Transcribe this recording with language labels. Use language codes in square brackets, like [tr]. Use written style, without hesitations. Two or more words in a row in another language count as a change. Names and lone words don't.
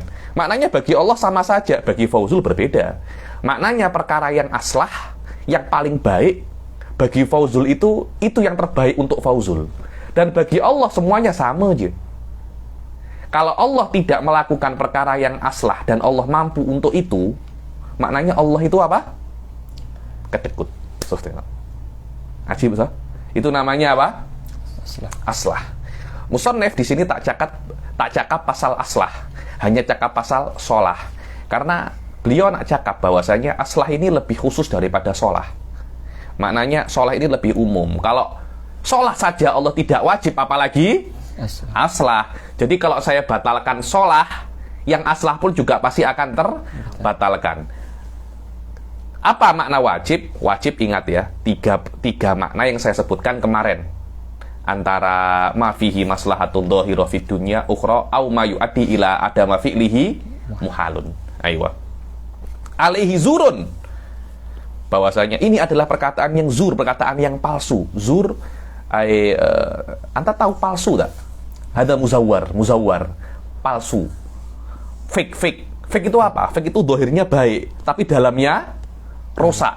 [ms] Maknanya bagi Allah sama saja, bagi fauzul berbeda. Maknanya perkara yang aslah, yang paling baik bagi fauzul itu yang terbaik untuk fauzul. Dan bagi Allah semuanya sama aja. Kalau Allah tidak melakukan perkara yang aslah dan Allah mampu untuk itu, maknanya Allah itu apa? Kedekut. Ajib, so? Itu namanya apa? Aslah. Musannif di sini tak cakap pasal aslah, hanya cakap pasal solah. Karena beliau nak cakap bahwasanya aslah ini lebih khusus daripada solah. Maknanya solah ini lebih umum. Kalau solah saja Allah tidak wajib, apalagi aslah. Jadi kalau saya batalkan solah, yang aslah pun juga pasti akan terbatalkan. Apa makna wajib? Wajib, ingat ya, tiga makna yang saya sebutkan kemarin. [ar] Antara ما فيه مصلحة ظاهرة في الدنيا أخرى أو ما يؤدي إلى عدم فعله محال. أيوه. عليه زور. [ms] Bahwasanya ini adalah perkataan yang zur, perkataan yang palsu. Zur, anta tahu palsu tak? Ada muzawwar, palsu. Fake itu apa? Fake itu dohirnya baik, tapi dalamnya rusak.